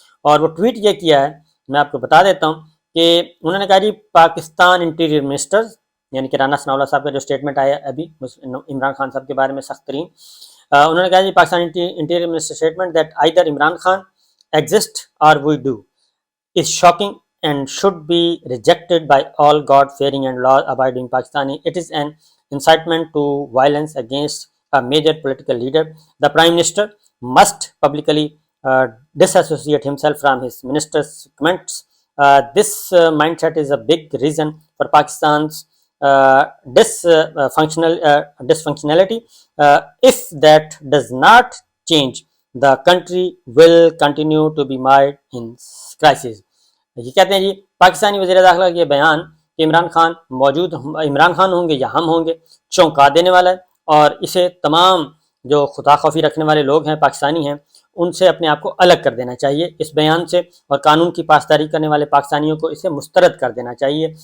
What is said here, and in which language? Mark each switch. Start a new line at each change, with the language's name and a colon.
Urdu: اور وہ ٹویٹ یہ کیا ہے، میں آپ کو بتا دیتا ہوں کہ انہوں نے کہا جی
English: Pakistan interior minister یعنی کہ رانا ثناءاللہ صاحب کا جو اسٹیٹمنٹ آیا ابھی عمران خان صاحب کے بارے میں سخت ترین، انہوں نے کہا جی Pakistan interior minister statement that either Imran Khan exist or we do is shocking and should be rejected by all God-fearing and law-abiding Pakistani. It is an incitement to violence against a major political leader. The Prime Minister must publicly disassociate himself from his minister's comments. This mindset is a big reason for Pakistan's dysfunctionality. If that does not change, the country will continue to be mired in crisis.
Urdu: یہ کہتے ہیں جی پاکستانی وزیر داخلہ کا یہ بیان کہ عمران خان عمران خان ہوں گے یا ہم ہوں گے چونکا دینے والا ہے، اور اسے تمام جو خدا خوفی رکھنے والے لوگ ہیں پاکستانی ہیں ان سے اپنے آپ کو الگ کر دینا چاہیے اس بیان سے، اور قانون کی پاسداری کرنے والے پاکستانیوں کو اسے مسترد کر دینا چاہیے.